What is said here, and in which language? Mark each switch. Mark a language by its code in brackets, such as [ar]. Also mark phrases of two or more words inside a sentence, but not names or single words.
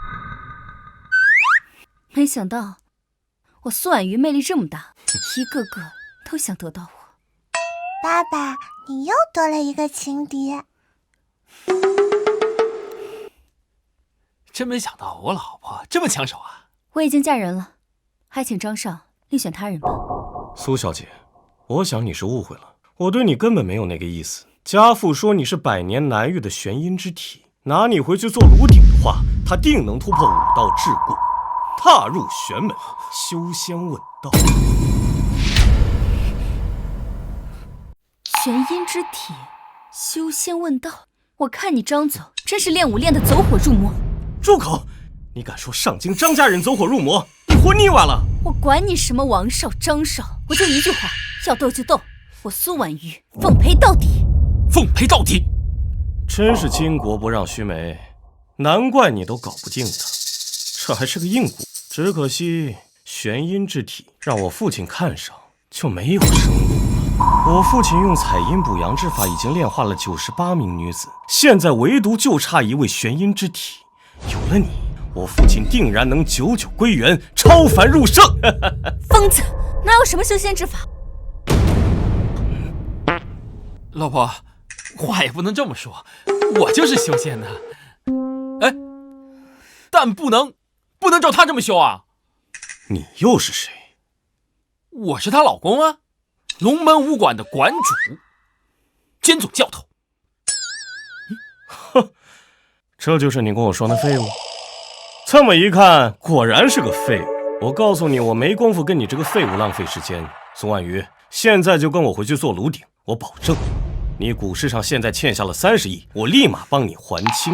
[zh] 沒想到我蘇婉瑜魅力這麼大，一個個都想得到我。爸爸，你又多了一個情敵。真沒想到我老婆這麼搶手啊！我已經嫁人了，還請張少另選他人吧。蘇小姐，我想你是誤會了，我對你根本沒有那個意思。 家父说你是百年难遇的玄阴之体，拿你回去做炉鼎的话，他定能突破5道桎梏，踏入玄门，修仙问道。玄阴之體，修仙問道。我看你張总真是練武練得走火入魔。住口！你敢說上京張家人走火入魔，你活膩歪了！我管你什麼王少張少，我就一句話，要鬥就鬥，我蘇婉瑜奉陪到底。奉陪到底！真是巾幗不讓須眉，難怪你都搞不定他，這還是個硬骨。只可惜玄陰之體讓我父親看上就沒有生路了。我父親用採陰補陽之法已經煉化了98名女子，現在唯獨就差一位玄陰之體。有了你，我父親定然能久久歸元，超凡入聖。瘋子，哪有什麼修仙之法？老婆，話也不能這麼說，我就是修仙的。哎，但不能照他這麼修啊！你又是誰？我是她老公啊，龍門武館的館主，兼總教頭。哼，這就是你跟我說那廢物？這麼一看，果然是個廢物。我告訴你，我沒工夫跟你這個廢物浪費時間。蘇婉瑜，現在就跟我回去做爐鼎，我保證，你股市上現在欠下了30億，我立馬幫你還清。